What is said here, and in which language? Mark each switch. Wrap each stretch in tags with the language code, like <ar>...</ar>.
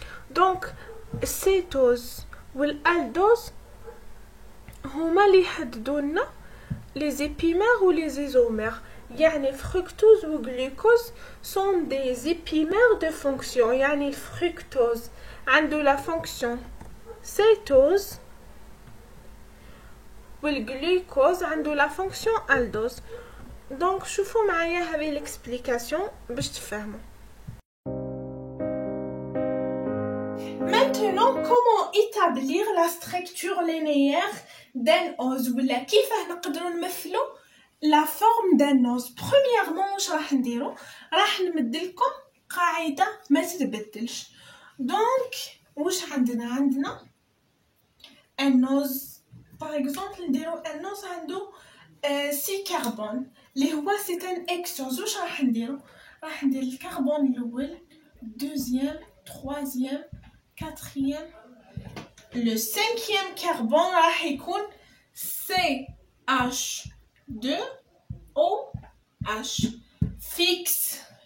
<fr>Donc cétose والaldose</fr> <ar>هما اللي يحددونا</ar> <fr>les épimères ou les isomères. يعني fructose ou glucose sont des épimères de fonction.</fr> <ar>يعني الفركتوز عنده</ar> <fr>la fonction cétose والglucose</fr> <ar>عنده</ar> <fr>la fonction aldose.</fr> <ar>Donc شوفوا معايا هذه l'explication باش تفهموا.</ar> <fr>Maintenant, comment établir la structure linéaire d'un ose</fr> <ar>ولا كيفاه نقدروا نمثلوا</ar> <fr>la forme d'un ose.</fr> <ar>Premièrement واش راح نديرو؟ راح نمد لكم قاعده ما تتبدلش. دونك واش عندنا</ar> <fr>un ose par exemple</fr> <ar>نديرو</ar> <fr>un ose</fr> <ar>عنده 6 كربون اللي هو</ar> <fr>c'est un hexose.</fr> <ar>واش راح نديرو؟ راح ندير الكربون الاول دوزيام</ar> <fr>troisième quatrième le cinquième carbone</fr> <ar>راح يكون CH2OH fixe.</ar>